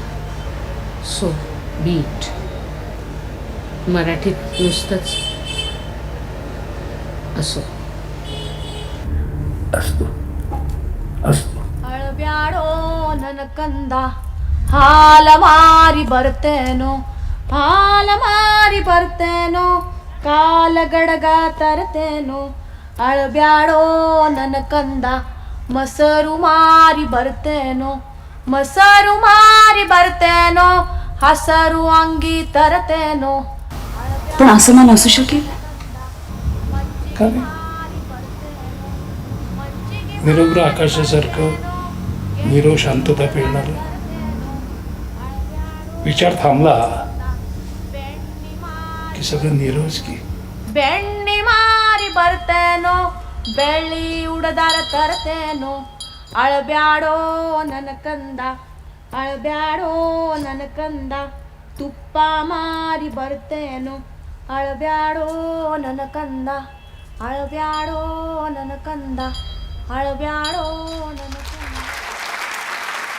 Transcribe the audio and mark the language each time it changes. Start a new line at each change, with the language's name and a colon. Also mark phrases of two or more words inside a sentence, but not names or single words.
Marathi: सो बीट मराठीत नुसतंच असो. असतो असतो.
Kannada: ಅಳಬ್ಯಾಡೋ ನನ್ನ ಕಂದ ಹಾಲ ಮಾರಿ ಬರ್ತೇನೋ, ಹಾಲ ಮಾರಿ ಬರ್ತೇನೋ, ಕಾಲ ಗಡಗ ತರ್ತೇನೋ. ಅಳಬ್ಯಾಡೋ ನನ್ನ ಕಂದ ಮೊಸರು ಮಾರಿ ಬರ್ತೇನೋ, ಮೊಸರು ಮಾರಿ ಬರ್ತೇನೋ, ಹಸರು ಅಂಗಿ ತರ್ತೇನೋ.
Marathi: पण असं मन असू शकेल? निरभ्र आकाशासारखं निरव शांतता पेरणार. विचार थांबला की सगळं निरवच की.
Kannada: ಬೆಣ್ಣೆ ಮಾರಿ ಬರ್ತೇನೋ, ಬೆಳ್ಳಿ ಉಡದಾರ ತರ್ತೇನೋ. ಅಳಬ್ಯಾಡೋ ನನ್ನ ಕಂದ, ಅಳಬ್ಯಾಡೋ ನನ್ನ ಕಂದ, ತುಪ್ಪ ಮಾರಿ ಬರ್ತೇನೋ. ಅಳಬ್ಯಾಡೋ ನನ್ನ ಕಂದ, ಅಳಬ್ಯಾಡೋ ನನ್ನ ಕಂದ, ಅಳಬ್ಯಾಡೋ ನನ್ನ ಕಂದ.